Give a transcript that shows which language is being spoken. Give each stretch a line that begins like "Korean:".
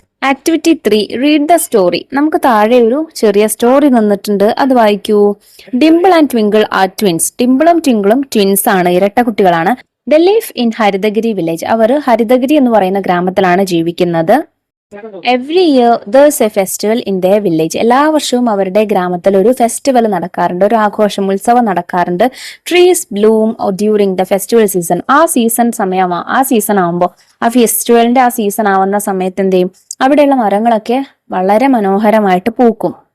Malayalam: Activity 3, read the story. നമുക്ക് താഴെ ഒരു ചെറിയ സ്റ്റോറി തന്നിട്ടുണ്ട്, അത് വായിക്കൂ.
English: Dimple and Twinkle are twins.
Malayalam: ഡിംപിളും ട്വിങ്കിളും twins ആണ്, ഇരട്ട കുട്ടികളാണ്.
English: The life in Haritagiri village.
Malayalam: അവർ ഹരിതഗിരി എന്ന് പറയുന്ന ഗ്രാമത്തിലാണ് ജീവിക്കുന്നത്.
English: Every year there's a festival in their village.
Malayalam: എല്ലാ വർഷവും അവരുടെ ഗ്രാമത്തിൽ ഒരു ഫെസ്റ്റിവൽ നടക്കാറുണ്ട്, ഒരു ആഘോഷം, ഉത്സവം നടക്കാറുണ്ട്.
English: Trees bloom during the festival season.
Malayalam: ആ സീസൺ ആവുമ്പോൾ, ആ ഫെസ്റ്റിവലിന്റെ ആ സീസൺ ആവുന്ന സമയത്ത് എന്ത് ചെയ്യും, അവിടെയുള്ള മരങ്ങളൊക്കെ വളരെ മനോഹരമായിട്ട് പൂക്കും.